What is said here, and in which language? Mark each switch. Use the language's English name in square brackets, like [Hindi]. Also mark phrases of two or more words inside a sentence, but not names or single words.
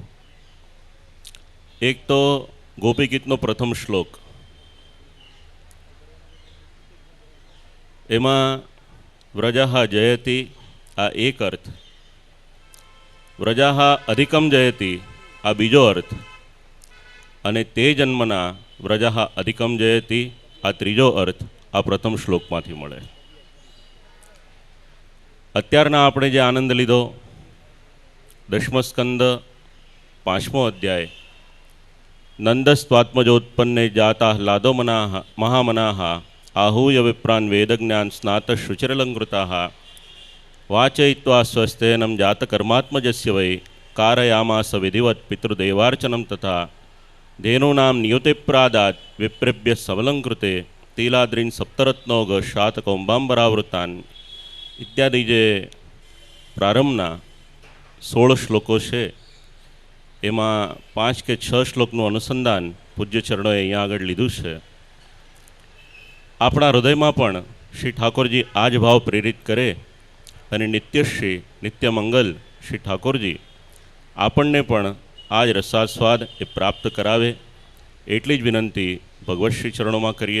[Gujarati] એક તો ગોપી ગીતનો પ્રથમ શ્લોક, એમાં [Sanskrit] व्रजाहा जयति [Gujarati] આ એક અર્થ, [Sanskrit] व्रजाहा अधिकम जयति [Gujarati] આ બીજો અર્થ, અને [Sanskrit] ते जन्मना व्रजाहा अधिकम जयति [Gujarati] આ ત્રીજો અર્થ આ પ્રથમ શ્લોકમાંથી મળે. અત્યારના આપણે જે આનંદ લીધો, દશમસ્કંદ 5મો અધ્યાય, [Sanskrit] नंदस्त्वात्मजोत्पन्ने जाता ह्लादो महामनाह आहूय विप्रान् वेदज्ञान स्नात शुचिरलंकृताः वाचयित्वा स्वस्थेनं जातकर्मात्मजस्य वै कारयामास विधिवत् पितृदेवार्चनं तथा धेनूनां नियुतिप्रादात् विप्रेभ्य सबलंकृते तिलाद्रीन् सप्तरत्नोग शातकौम्बाम्बरावृतान् इत्यादि [Gujarati] જે પ્રારંભના 16 શ્લોકો છે એમાં 5 કે 6 શ્લોકનું અનુસંધાન પૂજ્ય ચરણોએ અહીંયા આગળ લીધું છે. આપણા હૃદયમાં પણ શ્રી ઠાકોરજી આ જ ભાવ પ્રેરિત કરે અને નિત્યશ્રી નિત્ય મંગલ શ્રી ઠાકોરજી આપણને પણ આ જ રસાસ્વાદ એ પ્રાપ્ત કરાવે એટલી જ વિનંતી ભગવત શ્રી ચરણોમાં કરીએ.